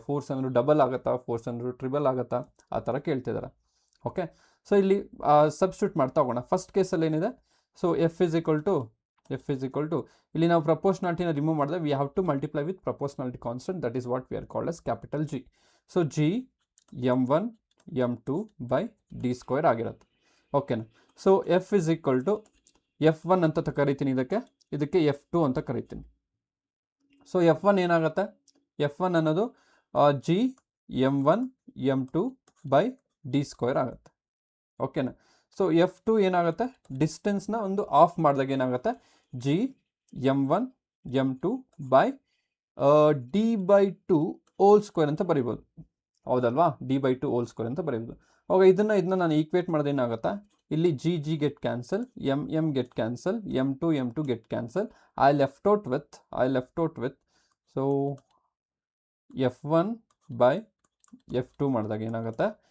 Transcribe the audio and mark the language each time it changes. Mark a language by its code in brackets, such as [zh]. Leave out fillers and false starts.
[kn] Force ಅನ್ನೋದು double ಆಗುತ್ತಾ, force ಅನ್ನೋದು ಟ್ರಿಬಲ್ ಆಗುತ್ತಾ, ಆ ಥರ ಕೇಳ್ತಿದ್ದಾರೆ. ಓಕೆ, ಸೊ ಇಲ್ಲಿ ಸಬ್ಸ್ಟಿಟ್ಯೂಟ್ ಮಾಡ್ತಾ ಹೋಗೋಣ. ಫಸ್ಟ್ ಕೇಸಲ್ಲಿ ಏನಿದೆ? [en] so F is equal to [kn] ಇಲ್ಲಿ ನಾವು ಪ್ರಪೋರ್ಷನಾಲಿಟಿನ ರಿಮೂವ್ ಮಾಡಿದ್ರೆ [en] We have to multiply with proportionality constant, that is what we are called as capital G. [kn] So G m1 m2/d² ಆಗಿರುತ್ತೆ. ಓಕೆನಾ? [en] so F is equal to F1 [kn] ಅಂತ ಕರಿತೀನಿ, ಇದಕ್ಕೆ F2 ಅಂತ ಕರಿತೀನಿ. ಸೊ F1 ಏನಾಗುತ್ತೆ? F1 ಅನ್ನೋದು G m1 m2/d² ಆಗುತ್ತೆ. ಓಕೆನಾ? ಸೊ F2 ಏನಾಗುತ್ತೆ? ಡಿಸ್ಟೆನ್ಸ್ನ ಒಂದು ಆಫ್ ಮಾಡಿದಾಗ ಏನಾಗುತ್ತೆ? G m1 m2/d/2² ಅಂತ ಬರಿಬೋದು. ಹೌದಲ್ವಾ? d/2² ಅಂತ ಬರೀಬೋದು. ಅವಾಗ ಇದನ್ನ ನಾನು ಈಕ್ವೇಟ್ ಮಾಡಿದ್ರೆ ಏನಾಗುತ್ತೆ? ಇಲ್ಲಿ [en] G get cancel, m get cancel, m2 get cancel. I left out with so F1/F2 [kn] ಮಾಡಿದಾಗ ಏನಾಗುತ್ತೆ?